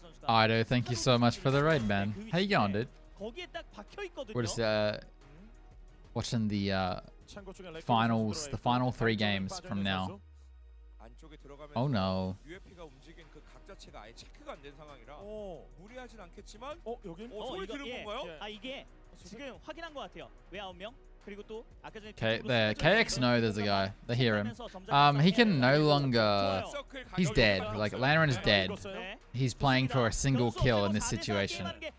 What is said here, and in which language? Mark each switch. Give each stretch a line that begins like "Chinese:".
English: Ido, thank you so much for the raid, man. How you going, dude? We're just watching the finals, the final 3 games from now. Oh no.
Korean: UFP가 움직인 그 각 자체가 아예 체크가 안 된 상황이라 무리하진 않겠지만 여기 소리 들은 건가요? 아 이게 지금 확인한 것 같아요. 왜 9명? 그리고 또 아까 전에
English: There, KX know there's a guy. They hear him. He can no longer. He's dead. Like Lanran is dead. He's playing for a single kill in this situation.